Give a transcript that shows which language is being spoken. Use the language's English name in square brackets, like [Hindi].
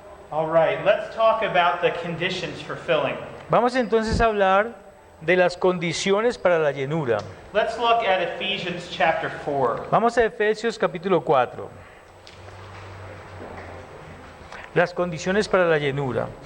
[English] All right, let's talk about the conditions for filling. [Spanish] Vamos entonces a hablar de las condiciones para la llenura. [English] Let's look at Ephesians chapter 4. [Spanish] Vamos a Efesios capítulo 4. Las condiciones para la llenura.